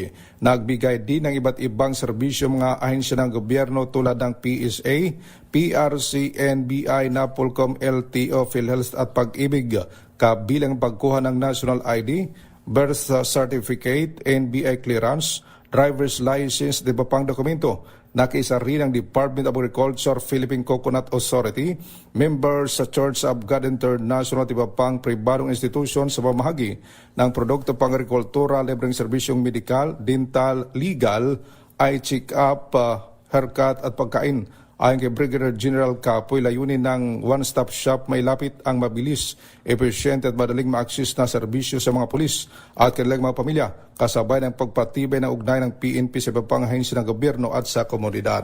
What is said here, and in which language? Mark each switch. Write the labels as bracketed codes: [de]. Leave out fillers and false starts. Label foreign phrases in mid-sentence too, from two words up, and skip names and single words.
[tl] Nagbigay din ng iba't ibang serbisyo mga ahensya ng gobyerno tulad ng PSA, PRC, NBI, NAPOLCOM, LTO, PhilHealth at Pag-ibig, kabilang pagkuha ng [en] National ID, Birth Certificate, NBI Clearance, Driver's License, [tl] di ba pang dokumento. Nakiisa rin ang Department of Agriculture, Philippine Coconut Authority, members sa Church of God International at iba pang pribadong institusyon sa pamahagi ng produkto pang agrikultura, libreng serbisyong medikal, dental, legal, eye check-up, haircut at pagkain. Ayon kay Brigadier General Capoy, layunin ng [en] one-stop shop [tl] may lapit ang mabilis, epesyente at madaling ma-access na serbisyo sa mga pulis at kanilang mga pamilya, kasabay ng pagpatibay ng ugnay ng PNP sa iba pang ahensya ng gobyerno at sa komunidad.